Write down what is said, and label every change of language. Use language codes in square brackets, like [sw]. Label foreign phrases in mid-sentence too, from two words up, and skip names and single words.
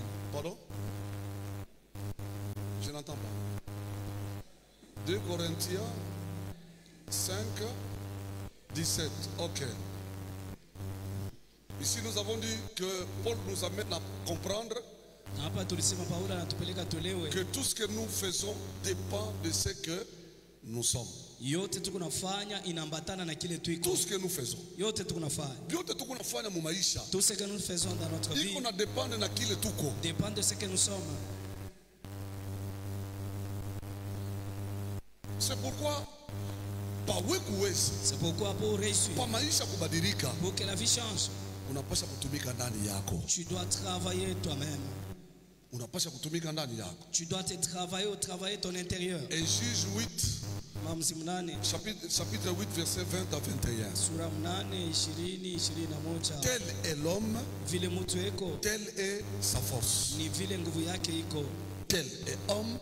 [fr] Pardon? Je n'entends pas. 2 Corinthiens 5, 17. Ok. Ici nous avons dit que Paul nous amène à comprendre [sw] Hapa tulisema Paulo anatupeleka tulewe [fr] que tout ce que nous faisons dépend de ce que nous sommes. [sw] yote tukunafanya inaambatana na kile tuiko. [fr] Tout ce que nous faisons. [sw] Yote tukunafanya. Yote tukunafanya mu maisha. [fr] Tout ce que nous faisons dans notre vie [sw] iko na dépend na kile tuko. [fr] dépend de ce que nous sommes. C'est pourquoi c'est pourquoi pour réussir, [sw] pa maisha kubadilika, [fr] pour que la vie change, [sw] unapasha kutumika ndani yako. [fr] tu dois travailler toi-même. [sw] Unapasha kutumika ndani yako. [fr] Tu dois te travailler ton intérieur. Et Juge 8 chapitre 8 verset 20 à 21. [sw] Sura 8 20 21. [fr] Tel est l'homme, [sw] vile mtu eko, [fr] tel est sa force. [sw] Ni vile nguvu yake iko. [fr] Tel est homme,